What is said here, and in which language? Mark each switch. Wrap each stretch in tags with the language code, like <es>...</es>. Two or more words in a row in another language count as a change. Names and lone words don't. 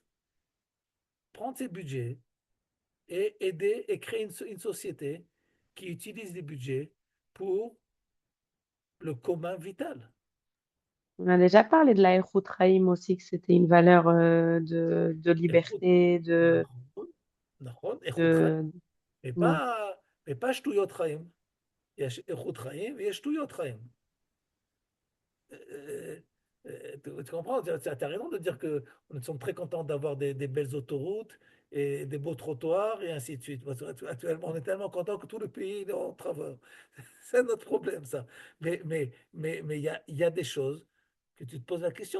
<fr>Prendre ces budgets et aider et créer une société qui utilise les budgets pour le commun vital. On a déjà parlé de la Raïm aussi, que c'était une valeur de</fr> <he>איכות,</he> <fr>liberté,</fr> <he>נכון, נכון, איכות חיים,</he> <fr>de... Ouais.</fr> <he>ובה, ובה שטויות חיים. יש איכות חיים ויש שטויות חיים.</he> <fr>Euh, tu comprends? Tu as raison de dire que nous sommes très contents d'avoir des belles autoroutes et des beaux trottoirs et ainsi de suite. Parce que actuellement, on est tellement content que tout le pays est en travaux. C'est notre problème, ça. Mais il y a des choses que tu te poses la question.</fr>